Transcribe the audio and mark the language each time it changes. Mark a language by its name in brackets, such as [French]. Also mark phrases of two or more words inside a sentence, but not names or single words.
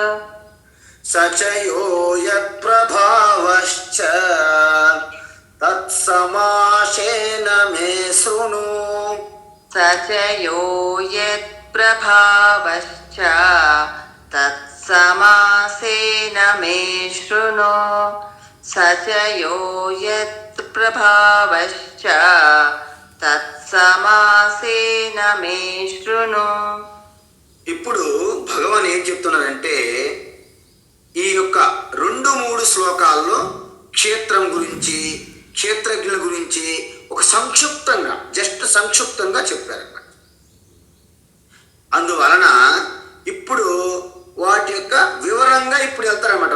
[Sanskrit] సచయో యత్ప్రభావశ్చ తత్సమాసేన మే శృణు, సచయో యత్ప్రభావశ్చ తత్సమాసేన మే శృణు, स च यो यत्प्रभावश्च तत्समासेन मे शृणु. [Telugu] ఇప్పుడు భగవాన్ ఏం చెప్తున్నారంటే ఈ యొక్క 2-3 శ్లోకాల్లో క్షేత్రం గురించి క్షేత్రజ్ఞుల గురించి ఒక సంక్షిప్తంగా చెప్పారన్నమాట. అందువలన ఇప్పుడు వాటి యొక్క వివరంగా ఇప్పుడు వెళ్తారన్నమాట.